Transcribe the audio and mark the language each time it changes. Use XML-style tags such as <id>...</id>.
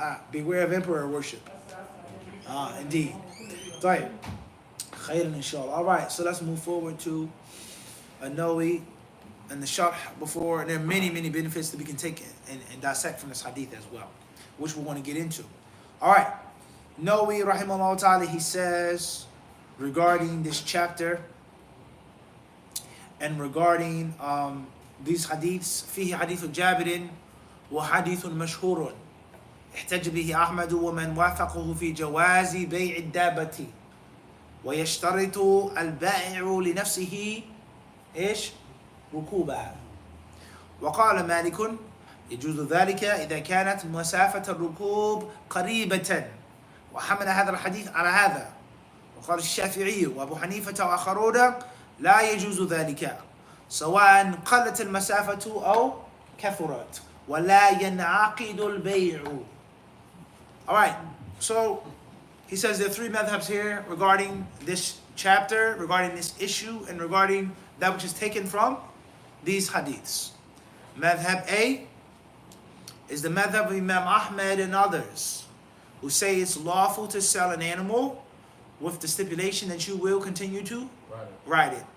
<en>Beware of emperor worship. Indeed. Right. Khairan inshallah. All right, so let's move forward to Nawawi and the sharh before. And there are many, many benefits that we can take and dissect from this hadith as well, which we want to get into. All right. Nawawi, rahimahullah ta'ala, he says regarding this chapter and regarding these hadiths,</en> <ar>فيه حديث جابر وحديث مشهور احتج به أحمد ومن وافقه في جواز بيع الدابة ويشترط البائع لنفسه إيش؟ ركوبها. وقال مالك يجوز ذلك إذا كانت مسافة الركوب قريبة وحمل هذا الحديث على هذا. وقال الشافعي وأبو حنيفة وآخرون لا يجوز ذلك سواء قلت المسافة أو كثرت ولا ينعقد البيع.</ar> <en>All right, so he says there are three madhabs here regarding this chapter, regarding this issue, and regarding that which is taken from these hadiths. Madhab A is the madhab of Imam Ahmed and others who say it's lawful to sell an animal with the stipulation that you will continue to ride it.</en>